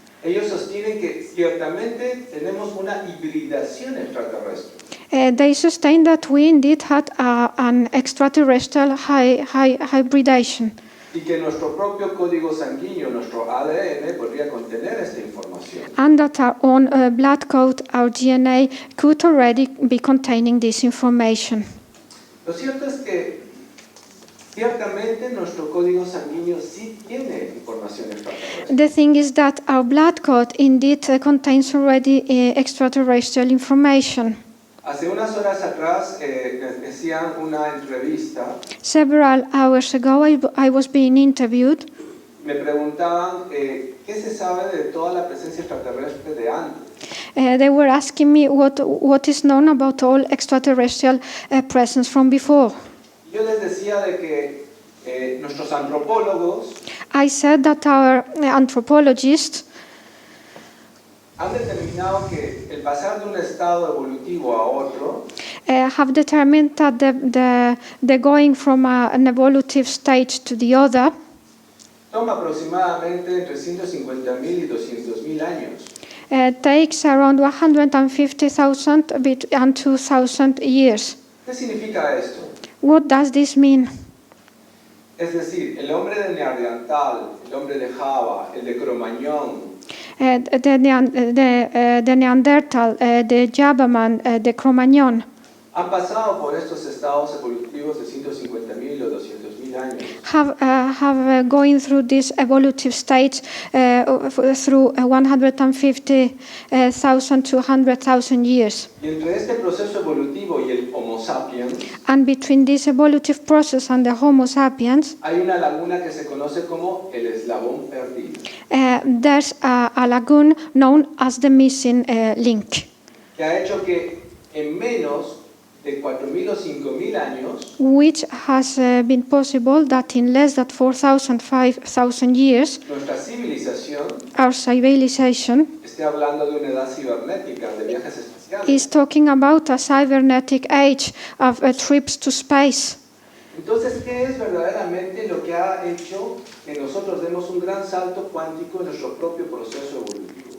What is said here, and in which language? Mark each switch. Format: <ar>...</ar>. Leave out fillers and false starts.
<es>Ellos sostienen que ciertamente tenemos una hibridación extraterrestre.</es> <en>They sustain that we indeed had an extraterrestrial hybridation.</en> <es>Y que nuestro propio código sanguíneo, nuestro ADN, podría contener esta información.</es> <en>And that our own blood code, our DNA, could already be containing this information.</en> <es>Lo cierto es que ciertamente nuestro código sanguíneo sí tiene información extraterrestre.</es> <en>The thing is that our blood code indeed contains already extraterrestrial information.</en> <es>Hace unas horas atrás decían una entrevista.</es> <en>Several hours ago, I was being interviewed.</en> <es>Me preguntaban qué se sabe de toda la presencia extraterrestre de antes.</es> <en>They were asking me what is known about all extraterrestrial presence from before.</en> <es>Yo les decía de que nuestros antropólogos</es> <en>I said that our anthropologists</en> <es>han determinado que el pasar de un estado evolutivo a otro</es> <en>have determined that the going from an evolutive stage to the other</en> <es>toma aproximadamente entre 150.000 y 200.000 años.</es> <en>Takes around 150,000 and 2,000 years.</en> <es>¿Qué significa esto?</es> <en>What does this mean?</en> <es>Es decir, el hombre de Neandertal, el hombre de Java, el de Cromañón,</es> <en>The Neanderthal, the Jabaman, the Cro-Magnon</en> <es>han pasado por estos estados evolutivos de 150.000 o 200.000 años.</es> <en>have going through this evolutive stage through 150,000 to 100,000 years.</en> <es>Y entre este proceso evolutivo y el Homo sapiens</es> <en>And between this evolutive process and the Homo sapiens,</en> <es>hay una laguna que se conoce como el eslabón perdido,</es> <en>there's a lagoon known as the missing link,</en> <es>que ha hecho que en menos de 4.000 o 5.000 años</es> <en>which has been possible that in less than 4,000, 5,000 years,</en> <es>nuestra civilización</es> <en>our civilization</en> <es>esté hablando de una edad cibernética, de viajes espaciales.</es> <en>is talking about a cybernetic age of trips to space.</en> <es>Entonces, ¿qué es verdaderamente lo que ha hecho que nosotros demos un gran salto cuántico en nuestro propio proceso evolutivo?</es>